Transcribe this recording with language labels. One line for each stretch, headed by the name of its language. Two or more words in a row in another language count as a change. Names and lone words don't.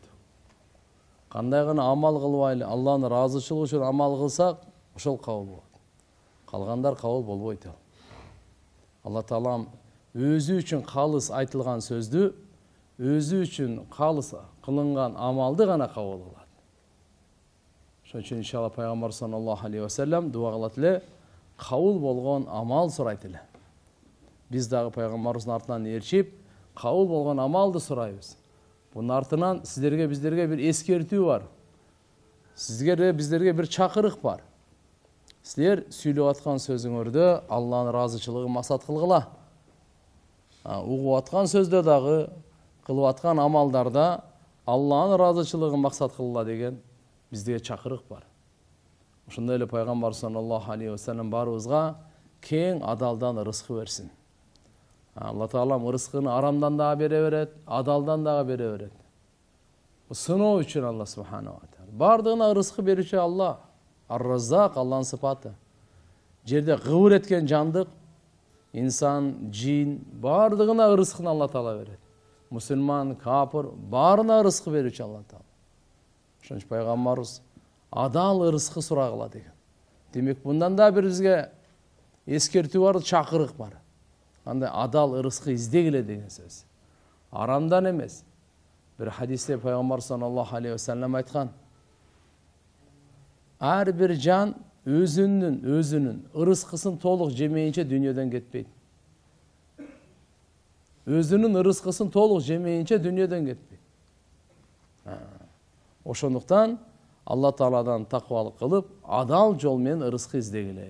Kyrgyz: Кандай гана амал кылбайлы, Алланын ыраазычылыгы үчүн амал кылсак, ошол кабыл болот. Калгандар кабыл болбойт. Алла Таалам өзү үчүн калыс айтылган сөздү, өзү үчүн калыс кылынган амалды гана кабыл кылат. Ошон үчүн иншалла пайгамбар
Arabic: صلى الله عليه وسلم
Kyrgyz: дуа кылат эле, кабыл болгон амал сурайт эле. Биз дагы пайгамбарыбыздын артынан ээрчип, кабыл болгон амалды сурайбыз. Бунун артынан биздерге бир эскертүү бар. Биздерге бир чакырык бар. Силер сүйлөп аткан сөзүңөрдө Алланын ыраазычылыгын максат кылгыла. Угуп аткан сөздө дагы, кылып аткан амалдарда Алланын ыраазычылыгын максат кылгыла деген бизге чакырык бар. Ошондой эле пайгамбар
Arabic: صلى الله عليه وسلم
Kyrgyz: баарыбызга кең адалдан ырызкы берсин. Алла Таалам ырызкыны арамдан дагы бере берет, адалдан дагы бере берет. Бу сыноо үчүн Алла
Arabic: سبحانه وتعالى.
Kyrgyz: Бардыгына ырызкы берүүчү Алла. Ар-Раззак Алланын сыпаты. Жерде кыбыр эткен жандык, инсан, жин, бардыгына ырызкын Алла Таала берет. Мусулман, капыр, баарына ырызкы берүүчү Алла Таала. Ошон үчүн пайгамбарыбыз адал ырызкы сурагыла деген. Демек, мындан да бир бизге эскертүү бар, чакырык бар. Андай адал ырызкы издегиле деген сөз. Арамдан эмес. Бир хадисте пайгамбар
Arabic: صلى الله عليه وسلم
Kyrgyz: айткан: ар бир жан өзүнүн ырызкысын толук жемейинче дүйнөдөн кетпейт. Өзүнүн ырызкысын толук жемейинче дүйнөдөн кетпейт. Ошондуктан Алла Тааладан такыбалык кылып, адал жол менен ырызкы издегиле.